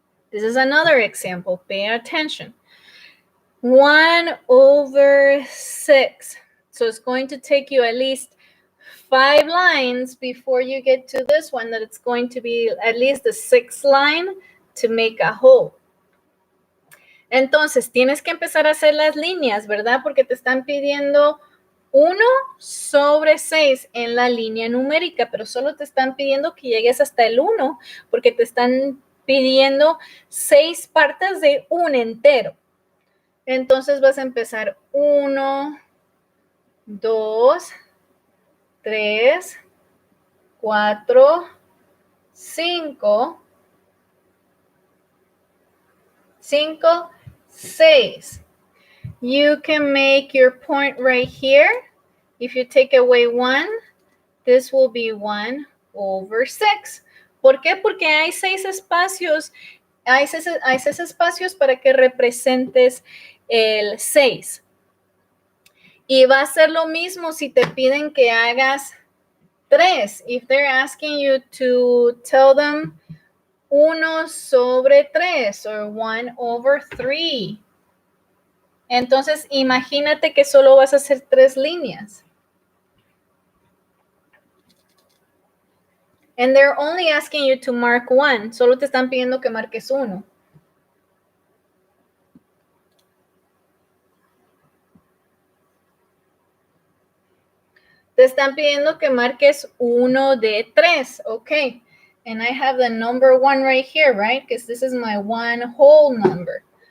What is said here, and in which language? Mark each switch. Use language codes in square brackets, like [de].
[en] This is another example. Pay attention. 1 over 6. So it's going to take you at least 5 lines before you get to this one that it's going to be at least the 6th line to make a whole. [es] Entonces, tienes que empezar a hacer las líneas, ¿verdad? Porque te están pidiendo 1 sobre 6 en la línea numérica, pero solo te están pidiendo que llegues hasta el 1, porque te están pidiendo 6 partes de un entero. Entonces vas a empezar 1, 2, 3, 4, 5, 6. [en] You can make your point right here. If you take away 1, this will be 1 over 6. [es] ¿Por qué? Porque hay 6 espacios. Hay 6 espacios para que representes el 6. Y va a ser lo mismo si te piden que hagas 3. [en] If they're asking you to tell them [es] 1 sobre 3 [en] or 1 over 3. [es] Entonces, imagínate que solo vas a hacer 3 líneas. [en] And they're only asking you to mark 1. [es] Solo te están pidiendo que marques 1. Te están pidiendo que marques 1 de 3. [en] Okay. And I have the number 1 right here, right? Because this is my one whole number.